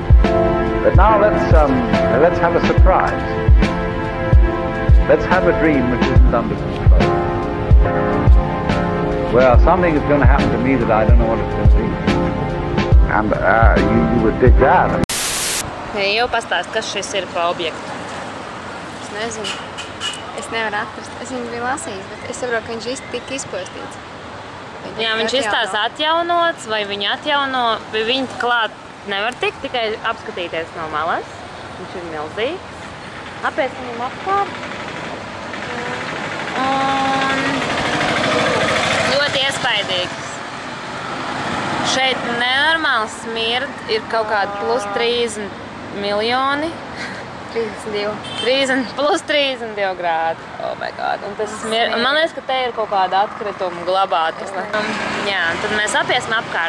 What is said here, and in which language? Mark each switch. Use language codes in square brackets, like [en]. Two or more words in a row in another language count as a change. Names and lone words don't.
[en] But now let's have a surprise. Let's have a dream which isn't under control. Well, something is going to happen to me that I don't know what it's going to be. And you would dig that. [lv] Jau pastāst, kas šis ir pa objektu? Es nezinu. Es nevaru atrast. Es viņu biju lasījis, bet es saprotu, ka viņš tika izpostīts. Jā, viņš izstās atjaunots, vai viņu atjauno, vai viņi klāt nevar tikt, tikai apskatīties no malas. Viņš ir milzīgs. Apies viņam apkārt. Un ļoti iespaidīgs. Šeit nenormāli smird, ir kaut kādi plus 30 miljoni. 32. Plus 32 grādi. [en] Oh my god. [lv] Un tas smird. Un man liekas, ka te ir kaut kāda atkrituma glabātava. Jā, tad mēs apiesim apkārt.